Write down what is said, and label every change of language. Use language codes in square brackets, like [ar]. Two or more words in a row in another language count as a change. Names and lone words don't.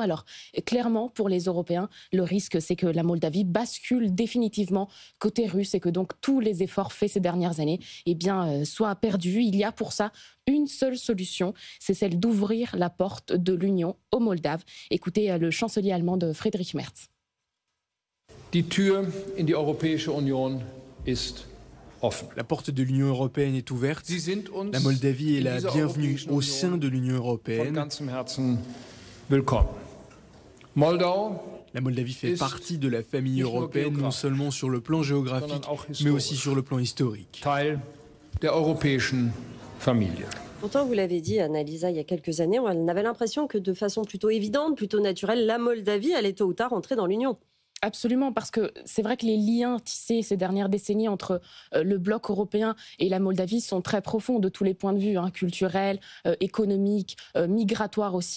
[fr] Alors clairement, pour les Européens, le risque c'est que la Moldavie bascule définitivement côté russe et que donc tous les efforts faits ces dernières années soient perdus. Il y a pour ça une seule solution, c'est celle d'ouvrir la porte de l'Union aux Moldaves. Écoutez le chancelier allemand Friedrich Merz. [de] Die Tür in die Europäische Union ist offen. [fr] La porte de l'Union européenne est ouverte. La Moldavie est la bienvenue au sein de l'Union européenne. [de] Von ganzem Herzen willkommen. Moldau. [fr] La Moldavie fait partie de la famille européenne, non seulement sur le plan géographique, mais aussi sur le plan historique. [de] Teil der europäischen Familie. [fr] Pourtant, vous l'avez dit, Annalisa, il y a quelques années, on avait l'impression que de façon plutôt évidente, plutôt naturelle, la Moldavie allait tôt ou tard entrer dans l'Union. Absolument, parce que c'est vrai que les liens tissés ces dernières décennies entre le bloc européen et la Moldavie sont très profonds de tous les points de vue, culturels, économiques, migratoires aussi.